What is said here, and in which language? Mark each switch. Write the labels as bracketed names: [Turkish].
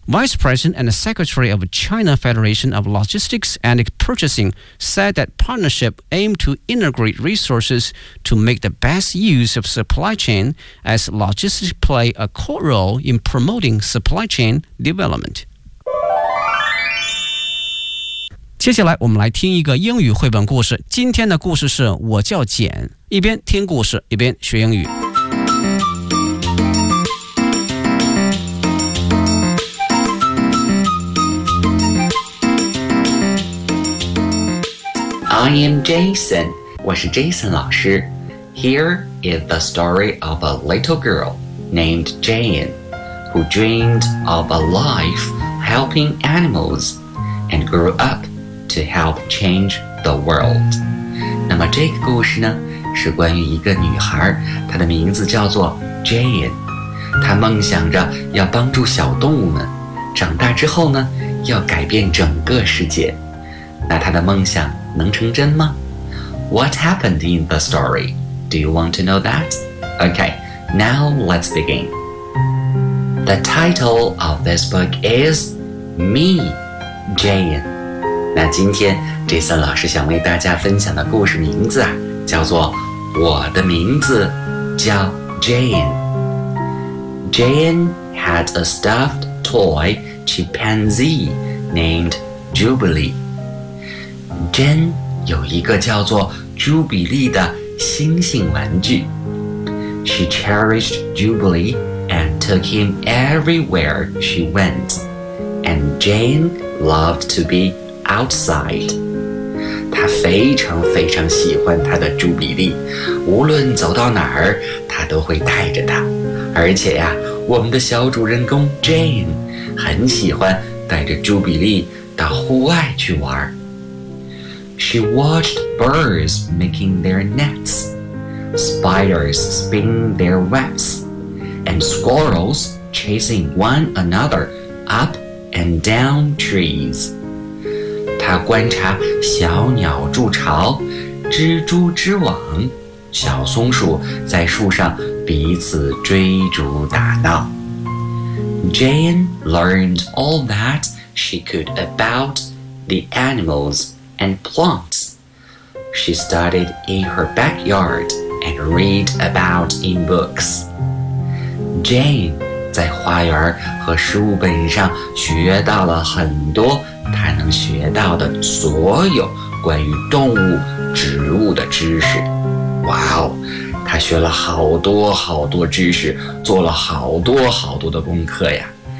[English] Vice President and Secretary of China Federation of Logistics and Purchasing said that partnership aimed to integrate resources to make the best use of supply chain as logistics play a core role in promoting supply chain development. [Chinese] 接下来我们来听一个英语绘本故事。今天的故事是我叫简，一边听故事，一边学英语。 [English] I am Jason. [Chinese] 我是 Jason 老师。 [English] Here is the story of a little girl named Jane, who dreamed of a life helping animals and grew up to help change the world. [Chinese] 那么这个故事呢，是关于一个女孩，她的名字叫做 Jane。她梦想着要帮助小动物们，长大之后呢，要改变整个世界。那她的梦想能成真吗? [English] What happened in the story? Do you want to know that? Okay, now let's begin. The title of this book is Me, Jane. [Chinese] 那今天 Jason 老师想为大家分享的故事名字啊，叫做我的名字叫 Jane. [English] Jane had a stuffed toy chimpanzee named Jubilee. [Chinese] Jane 有一个叫做朱比利的猩猩玩具。 [English] She cherished Jubilee and took him everywhere she went. And Jane loved to be outside. [Chinese] 她非常非常喜欢她的朱比利，无论走到哪儿，她都会带着她。而且呀，我们的小主人公 Jane 很喜欢带着朱比利到户外去玩。 [English] She watched birds making their nets, spiders spinning their webs, and squirrels chasing one another up and down trees. [Chinese] 她观察小鸟筑巢，蜘蛛织网，小松鼠在树上彼此追逐打闹。 [English] Jane learned all that she could about the animals and plants. She studied in her backyard and read about in books. [Chinese] Jane 在花园和书本上学到了很多她能学到的所有关于动物、植物的知识。哇哦，她学了好多好多知识，做了好多好多的功课呀。